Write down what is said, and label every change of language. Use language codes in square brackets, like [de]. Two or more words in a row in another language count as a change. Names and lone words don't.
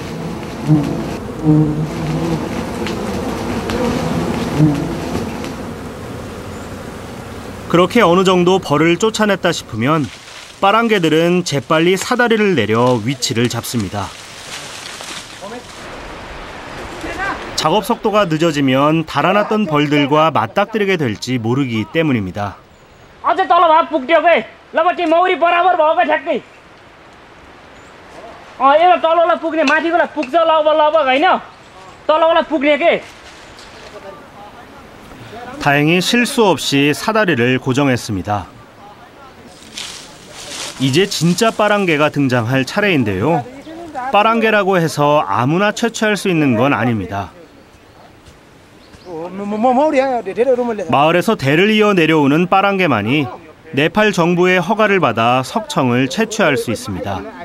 [ko] 그렇게 어느 정도 벌을 쫓아냈다 싶으면 빠랑개들은 재빨리 사다리를 내려 위치를 잡습니다. 작업 속도가 늦어지면 달아났던 벌들과 맞닥뜨리게 될지 모르기 때문입니다. [ne] अझै तल भए पुग्थ्यो के ल बटी मौरी बराबर भएको ठ्याक्कै एउटा तलवाला पुग्ने माथिकोलाई पुग्छ लगभग होइन तलवाला पुग्ने के [ko] 다행히 실수 없이 사다리를 고정했습니다. 이제 진짜 빠랑개가 등장할 차례인데요. 빠랑개라고 해서 아무나 채취할 수 있는 건 아닙니다. 마을에서 대를 이어 내려오는 빠랑개만이 네팔 정부의 허가를 받아 석청을 채취할 수 있습니다.